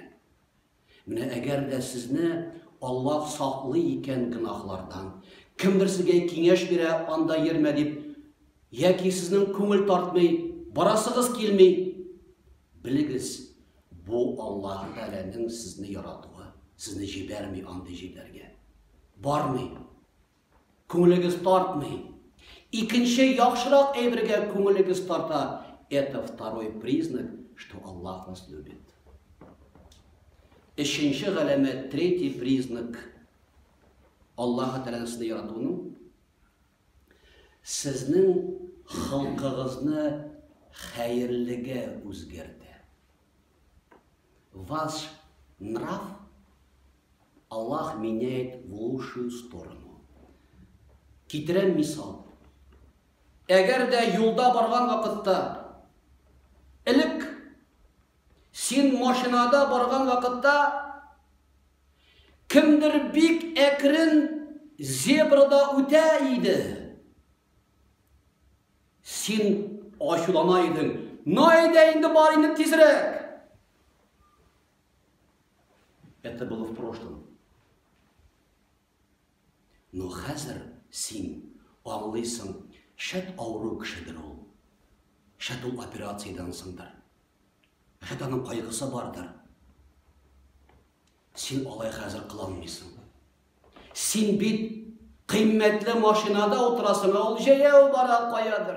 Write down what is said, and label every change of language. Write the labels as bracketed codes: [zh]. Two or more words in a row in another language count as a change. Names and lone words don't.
[tt] Менә әгәр дә сезне Аллаһ саклый икән гынахлардан, кемдер сезгә киңәш бирә, анда йөрмә дип, яки сезнең күңел тартмый, барасыгыз килми, белегез, бу Аллаһ Тәгаләнең сезне яратуы, сезне җибәрми андый җирләргә. Бармый. Күңелегез тартмый. Икенче яхшырак әйбергә күңелегез тарта. [ru] Это второй признак, что Аллаһ вас любит. [tt] Üçüncü галәмәт, [ru] третий признак [tt] Аллаһ Тәгаләнең сезне яратуының, сезнең хылкыгызны хәерлегә үзгәртә. [ru] Ваш нрав Аллах меняет в лучшую сторону. [tt] Китерәм мисал. Әгәр дә юлда барган вакытта, элек син машинада барган вакытта, кемдер бик әкрен зебрада үтә иде. Син ачулана идең. Найда инде бар инде тизрәк. [ru] Это было в прошлом. [tt] Но хәзер син аңлыйсың, шәт авыру кешедер ул. Шәт ул операциядан соңдыр. Шәт аның кайгысы бардыр. Син алай хәзер кылалмыйсың. Син бит кыйммәтле машинада утырасың, ул җәяү бара каядыр.